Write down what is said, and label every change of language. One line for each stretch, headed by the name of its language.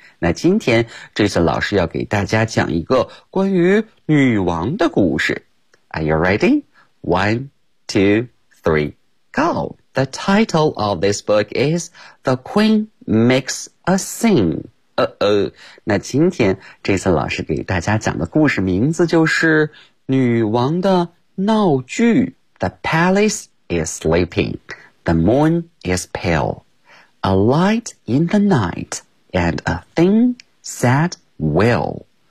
Chinese: 那今天 Jason 老师要给大家讲一个关于女王的故事。
English: Are you ready? 1, 2, 3, go! The title of this book is The Queen Makes a Scene.
Chinese: 那今天这次老师给大家讲的故事名字就是女王的闹剧。
English: The palace is sleeping. The moon is pale. A light in the night and a thin, sad wail.